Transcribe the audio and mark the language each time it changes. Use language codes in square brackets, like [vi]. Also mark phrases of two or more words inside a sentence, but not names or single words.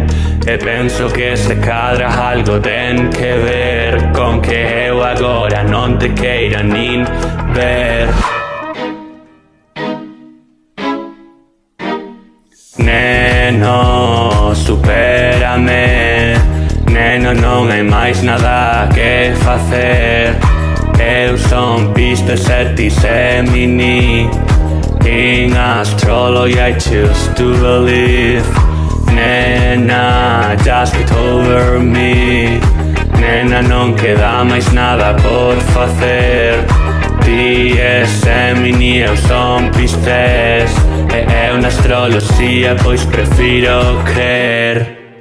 [gl] E penso que se cadra algo ten que ver con que eu agora non te queira nin ver. Neno, supérame. Neno, non hai máis nada que facer. Eu son Pisces e ti Gemini. [en] In astrology I choose to believe. Nena, just get over me. [gl] Nena, non queda máis nada por facer. Ti és Gemini, eu son Pisces. E eu na astroloxía pois prefiro crer.